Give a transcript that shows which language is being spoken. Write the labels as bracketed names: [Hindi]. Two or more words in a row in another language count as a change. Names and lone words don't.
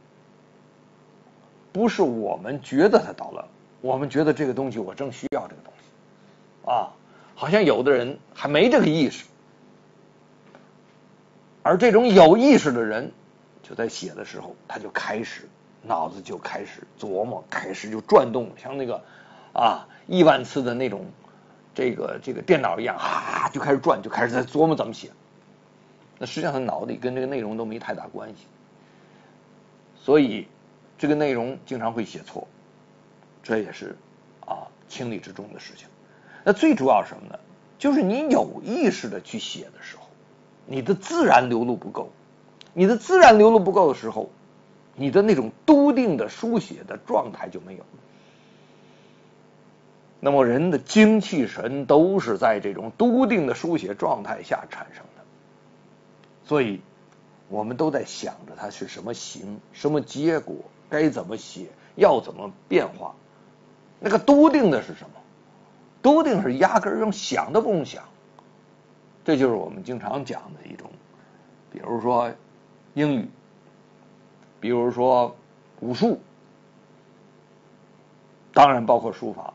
[Chinese] 不是我們覺得它搗亂，我們覺得這個東西我正需要這個東西好像有的人還沒這個意識，而這種有意識的人就在寫的時候他就開始腦子就開始琢磨，開始就轉動，像那個億萬次的那種這個電腦一樣就開始轉，就開始在琢磨怎麼寫。那實際上他腦子裡跟這個內容都沒太大關係，所以這個內容經常會寫錯，這也是情理之中的事情。那最主要是什麼呢？就是你有意識的去寫的時候，你的自然流露不夠，你的自然流露不夠的時候，你的那種篤定的書寫的狀態就沒有。那麼人的精氣神都是在這種篤定的書寫狀態下產生的，所以我們都在想着它是什麼形，什麼結果，該怎麼寫，要怎麼變化。那個篤定的是什麼？篤定是壓根兒用想都不用想，這就是我們經常講的一種，比如說英語，比如說武術，當然包括書法。